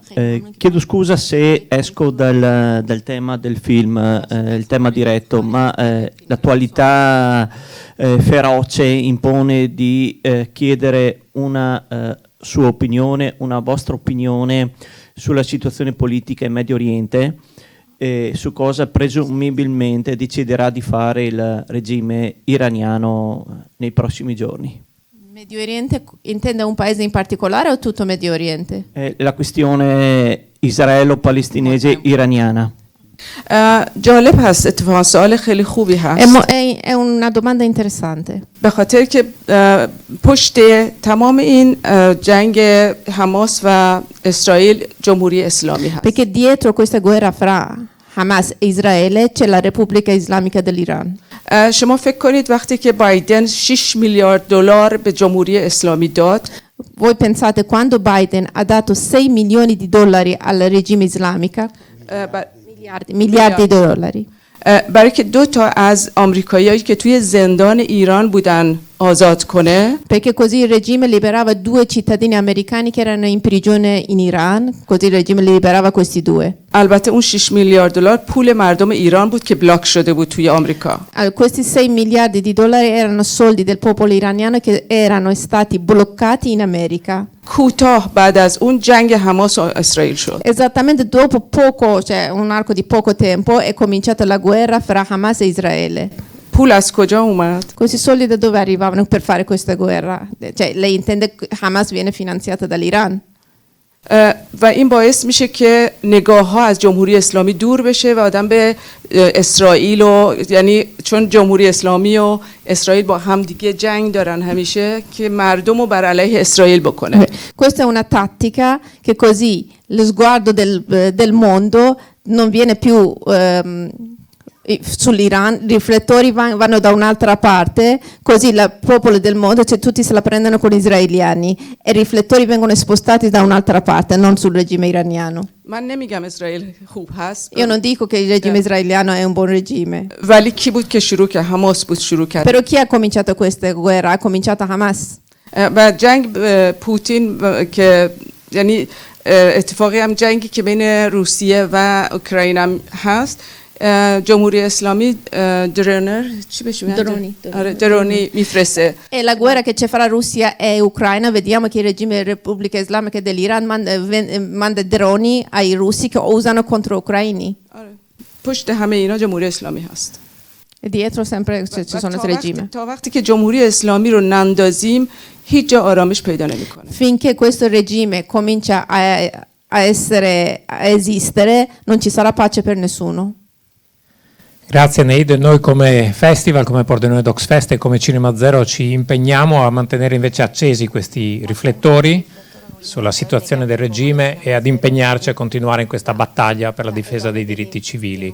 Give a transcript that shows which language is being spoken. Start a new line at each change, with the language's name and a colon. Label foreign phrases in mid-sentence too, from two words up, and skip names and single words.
Italian: Chiedo scusa se esco dal tema del film, il tema diretto, ma l'attualità feroce impone di chiedere una sua opinione, una vostra opinione sulla situazione politica in Medio Oriente, su cosa presumibilmente deciderà di fare il regime iraniano nei prossimi giorni. Medio Oriente intende un paese in particolare o tutto Medio Oriente? La questione israelo-palestinese iraniana.
Persian: جالب هست اتفاقا سوال خیلی خوبی هست
Italian: È una domanda interessante.
Persian: به خاطر که پشت تمام این جنگ حماس و اسرائیل جمهوری اسلامی هست
Italian: Perché dietro questa guerra fra Hamas e Israele c'è la Repubblica Islamica dell'Iran.
Persian: شما فکر کنید وقتی که بایدن 6 میلیارد دلار به جمهوری اسلامی داد
Italian: Voi pensate quando Biden ha dato 6 milioni di dollari al regime islamico? Miliardi di dollari.
Persian: برای که 2 تا از آمریکاییایی که توی زندان ایران بودن آزاد کنه
Italian: Perché così il regime liberava 2 cittadini americani che erano in prigione in Iran, così il regime liberava questi 2.
Persian: البته اون 6 میلیارد دلار پول مردم ایران بود که بلاک شده بود توی آمریکا
Italian: Questi 6 miliardi di dollari erano soldi del popolo iraniano che erano stati bloccati in America.
Persian: کوتاه بعد از اون جنگ حماس و اسرائیل شد
Italian: Esattamente dopo poco, cioè un arco di poco tempo, è cominciata la guerra fra Hamas e Israele.
Persian: پول از کجا اومد
Italian: Questi soldi da dove arrivavano per fare questa guerra? Cioè, lei intende che Hamas viene finanziata dall'Iran?
Persian: و این باعث میشه که نگاه ها از جمهوری اسلامی دور بشه و آدم به اسرائیل و یعنی چون جمهوری اسلامی و اسرائیل با هم دیگه جنگ دارن همیشه که مردم رو بر علیه اسرائیل بکنه
Italian: Questa è una tattica che così lo sguardo del mondo non viene più sull'Iran, i riflettori vanno da un'altra parte, così il popolo del mondo, cioè tutti se la prendono con gli israeliani e i riflettori vengono spostati da un'altra parte, non sul regime iraniano.
Persian: من نمیگم اسرائیل خوب هست
Italian: Io non dico che il regime israeliano è un buon regime,
Persian: ولی کی بود که شروع کرد حماس بود شروع کرد
Italian: però chi ha cominciato questa guerra? Ha cominciato Hamas.
Persian: و جنگ پوتین که یعنی اتفاقی هم جنگی که بین روسیه و اوکراین هم هست جمهوری اسلامی درونر چی بهش میگن درونی میفرسته
Italian: E la guerra che c'è fra Russia e Ucraina, vediamo che il regime Repubblica Islamica dell'Iran manda droni ai russi che usano contro ucraini.
Persian: پشت همه اینا جمهوری اسلامی هست
Italian: E dietro sempre ci sono il regime.
Persian: تا وقتی که جمهوری اسلامی رو نندازیم هیچ جا آرامش پیدا نمیکنه
Italian: Finché questo regime comincia a esistere, non ci sarà pace per nessuno. Grazie Neid, noi come festival, come Pordenone Docs Fest e come Cinema Zero ci impegniamo a mantenere invece accesi questi riflettori sulla situazione del regime e ad impegnarci a continuare in questa battaglia per la difesa dei diritti civili.